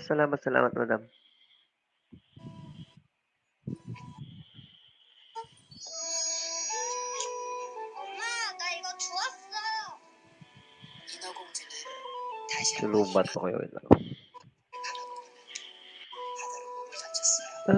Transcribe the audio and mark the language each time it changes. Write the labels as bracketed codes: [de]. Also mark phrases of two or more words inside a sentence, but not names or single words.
[tl] Salamat madam. [ko] 엄마, 나 이거 주웠어. 인어공주는 다시 한번 [tl] Sinubat ko kayo. [ko] 바다로 몸을 던졌어요.